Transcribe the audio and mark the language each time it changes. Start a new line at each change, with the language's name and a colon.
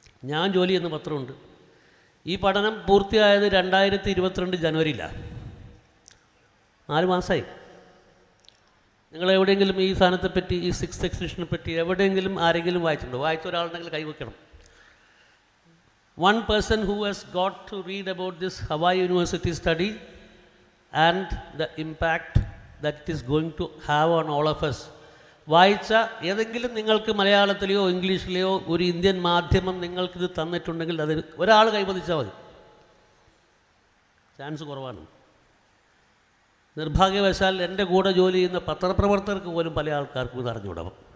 Malayalam: ഞാൻ ജോലി ചെയ്യുന്ന പത്രമുണ്ട്. ഈ പഠനം പൂർത്തിയായത് 2022 ജനുവരിയിലാണ്. 4 മാസമായി. നിങ്ങൾ എവിടെയെങ്കിലും ഈ സാധനത്തെപ്പറ്റി, ഈ 6th എക്സിബിഷനെ പറ്റി എവിടെയെങ്കിലും ആരെങ്കിലും വായിച്ചിട്ടുണ്ടോ? വായിച്ച ഒരാളുണ്ടെങ്കിൽ കൈവയ്ക്കണം.
English: One person who has got to read about this Hawaii University study and the impact that it is going to have on all of us.
Malayalam: വായിച്ച ഏതെങ്കിലും നിങ്ങൾക്ക് മലയാളത്തിലെയോ ഇംഗ്ലീഷിലെയോ ഒരു ഇന്ത്യൻ മാധ്യമം നിങ്ങൾക്കിത് തന്നിട്ടുണ്ടെങ്കിൽ അത് ഒരാൾ കൈവദിച്ചാൽ മതി. ചാൻസ് കുറവാണ്. നിർഭാഗ്യവശാൽ എൻ്റെ കൂടെ ജോലി ചെയ്യുന്ന പത്രപ്രവർത്തകർക്ക് പോലും പല ആൾക്കാർക്കും ഇത് അറിഞ്ഞുകൂടാം.